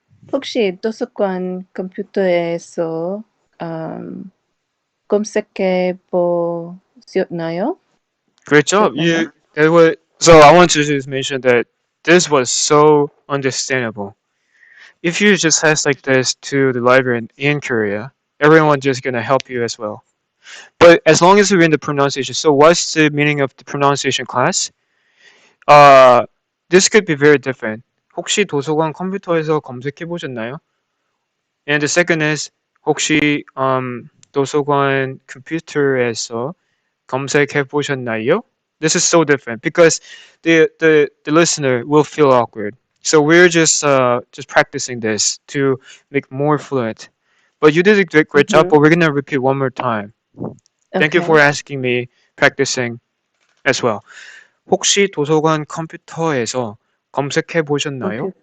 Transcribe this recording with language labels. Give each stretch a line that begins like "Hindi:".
Korean: 혹시 도서관 컴퓨터에서 um, 검색해 보셨나요?
English: Great job.
Korean: 보셨나요?
English: You that was so. I want to just mention that this was so understandable. If you just ask like this to the library in Korea, everyone just gonna help you as well. But as long as we're in the pronunciation, so what's the meaning of the pronunciation class? Uh, this could be very different.
Korean: 혹시 도서관 컴퓨터에서 검색해 보셨나요?
English: And the second is
Korean: 혹시 도서관 컴퓨터에서 검색해 보셨나요?
English: This is so different because the listener will feel awkward. So we're just practicing this to make more fluent. But you did a great job. Mm-hmm. But we're gonna repeat one more time. Thank you for Okay. asking me practicing as well.
Korean: 혹시 도서관 컴퓨터에서 검색해 보셨나요?